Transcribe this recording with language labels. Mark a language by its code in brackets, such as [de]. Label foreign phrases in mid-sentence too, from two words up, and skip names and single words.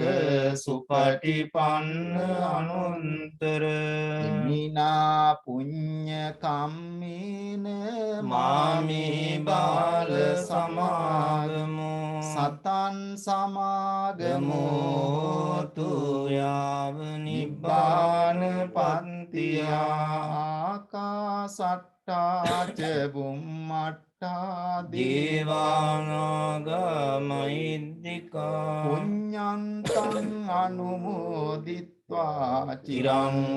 [pi] සුපටිපන්න අනුත්තර ඉමිනා පුඤ්ඤ කම්මේන මාමේ බාල සමාගමෝ සතන් සමාගමෝ ගමෝතු යාව නිබ්බාන පන්තියා ආකාසට්ටා ච බුම්මට්ටා දේවානාගමයිද්దికා පුඤ්ඤන්තං අනුමෝදිත්වා චිරං චිරං